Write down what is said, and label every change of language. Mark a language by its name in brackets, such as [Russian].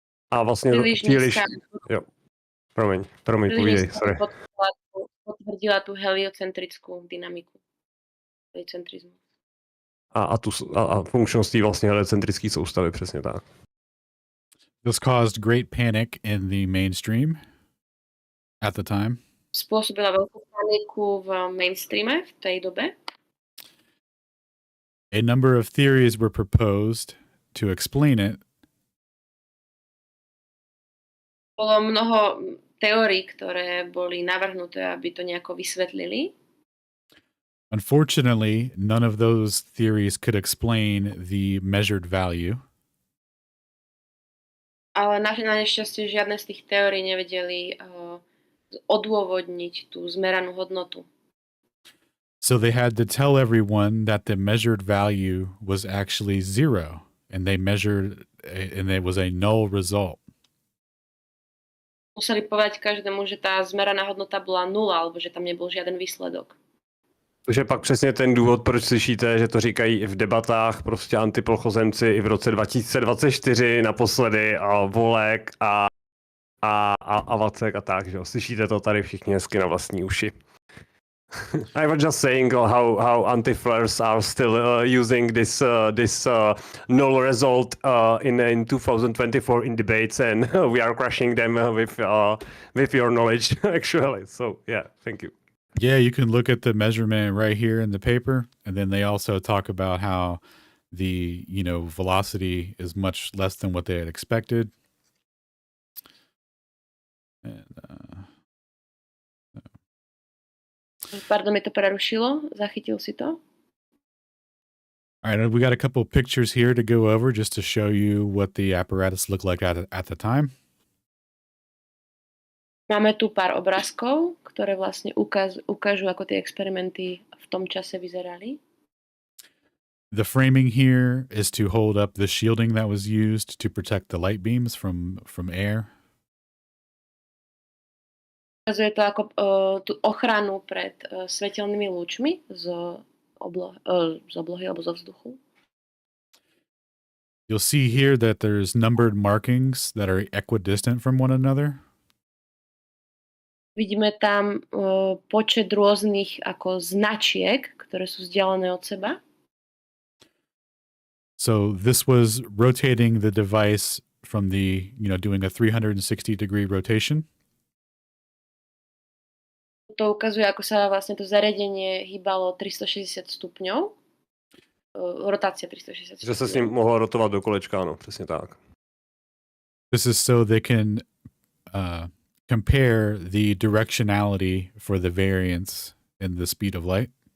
[Czech] A vlastně příliš jo. Promiň, povídej, sorry. [Slovak] Potvrdila tú heliocentrickú dynamiku. Heliocentrizmu. [Czech] A funkčností vlastně heliocentrické soustavy, přesně tak. [English] This caused great panic in the mainstream at the time. [Slovak] Spôsobila veľkú paniku v mainstreame v tej dobe. [English] A number of theories were proposed to explain it. [Slovak] Bolo mnoho teórií, ktoré boli navrhnuté, aby to nejako vysvetlili. [English] Unfortunately, none of those theories could explain the measured value. [Slovak] Ale na nešťastie žiadne z tých teórií nevedeli odôvodniť tú zmeranú hodnotu. [English] So they had to tell everyone that the measured value was actually 0, and they measured, and it was a null result. [Slovak] Museli povedať každému, že tá zmeraná hodnota bola 0, alebo že tam nebol žiaden výsledok. [Czech] To je pak přesně ten důvod, proč slyšíte, že to říkají i v debatách prostě antiplochozemci i v roce 2024 naposledy a Volek a Vacek a tak, že jo. Slyšíte to tady všichni hezky na vlastní uši. [English] I was just saying how anti-flares are still using this null result in 2024 in debates, and we are crushing them with your knowledge, actually. So yeah, thank you. Yeah, you can look at the measurement right here in the paper, and then they also talk about how the velocity is much less than what they had expected. And, [Slovak] Pardon, mi to prerušilo. Zachytil si to? [English] All right, we got a couple pictures here to go over just to show you what the apparatus looked like at the time. [Slovak] Máme tu pár obrázkov, ktoré vlastne ukážu, ako tie experimenty v tom čase vyzerali. [English] The framing here is to hold up the shielding that was used to protect the light beams from air. [Slovak] Ukazuje to ako tú ochranu pred svetelnými lúčmi z oblohy alebo zo vzduchu. [English] You'll see here that there's numbered markings that are equidistant from one another. [Slovak] Vidíme tam počet rôznych ako značiek, ktoré sú vzdialené od seba. [English] So this was rotating the device from the, doing a 360-degree rotation. [Slovak] To ukazuje, ako sa vlastne to zariadenie hýbalo 360 stupňov. Rotácia 360 stupňov. [Czech] Že se s ním mohlo rotovat do kolečka, ano, přesně tak. [English] This is so they can compare the directionality for the variance in the speed of light.